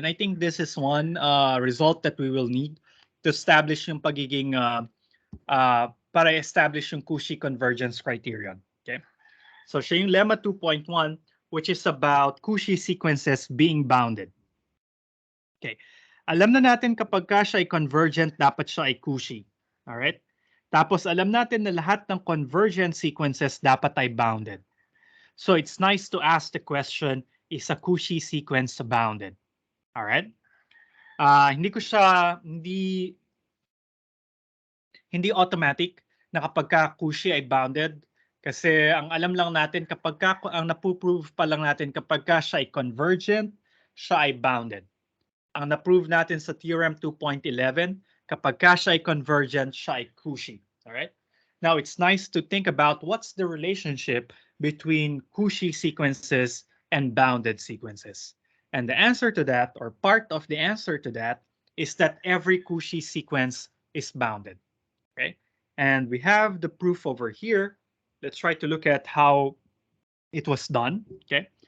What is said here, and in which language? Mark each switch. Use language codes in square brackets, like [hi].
[en] And I think this is one result that we will need to establish [tl] yung pagiging, para establish yung [en] Cauchy Convergence Criterion. Okay. So [tl] siya yung [en] lemma 2.1, which is about Cauchy sequences being bounded. Okay. [tl] Alam na natin kapag ka siya ay convergent, dapat siya ay Cauchy. Alright? Tapos alam natin na lahat ng convergent sequences dapat ay bounded. [en] So it's nice to ask the question, is a Cauchy sequence bounded? [tl] Alright? Hindi ko siya, hindi automatic na kapag ka Cauchy ay bounded. Kasi ang alam lang natin kapag ka, ang napuprove pa lang natin kapag ka siya ay convergent, siya ay bounded. Ang na-prove natin sa Theorem 2.11, kapag ka siya ay convergent, siya ay Cauchy. [en] Alright? Now, it's nice to think about what's the relationship between Cauchy sequences and bounded sequences. And the answer to that, or part of the answer to that, is that every Cauchy sequence is bounded. Okay? And we have the proof over here. Let's try to look at how it was done. Okay?